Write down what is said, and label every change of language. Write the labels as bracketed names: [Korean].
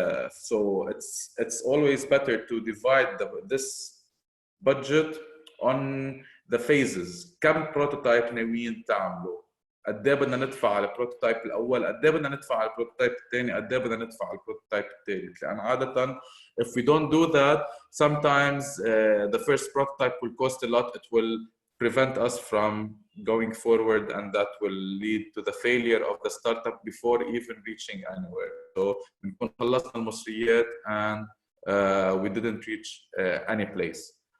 [English] So it's always better to divide this budget on the phases. [Arabic] كم prototype ناويين تعملوا؟ قد ايه بدنا ندفع على البروتوتايب الاول، قد ايه بدنا ندفع على البروتوتايب الثاني، قد ايه بدنا ندفع على البروتوتايب الثالث. لان عاده [English] if we don't do that sometimes the first prototype will cost a lot. It will prevent us from going forward, and that will lead to the failure of the startup before even reaching anywhere. So [Arabic] بنكون خلصنا المصريات [English] and we didn't reach any place.